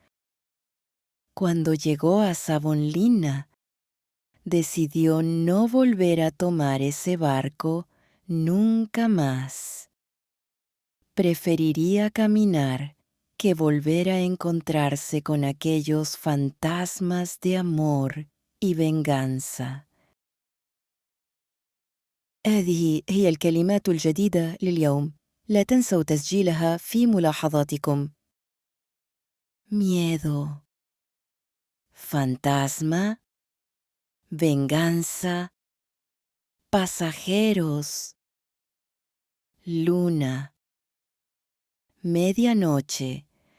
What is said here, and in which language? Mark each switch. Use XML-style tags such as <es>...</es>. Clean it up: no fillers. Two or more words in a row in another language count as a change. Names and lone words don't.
<es>Cuando llegó a Savonlinna, decidió no volver a tomar ese barco nunca más. Preferiría caminar que volver a encontrarse con aquellos fantasmas de amor y venganza.</es> <ar>هذه هي الكلمات الجديدة لليوم. لا تنسوا تسجيلها في ملاحظاتكم.</ar> <es>Miedo, fantasma, venganza, pasajeros, luna, medianoche,</es>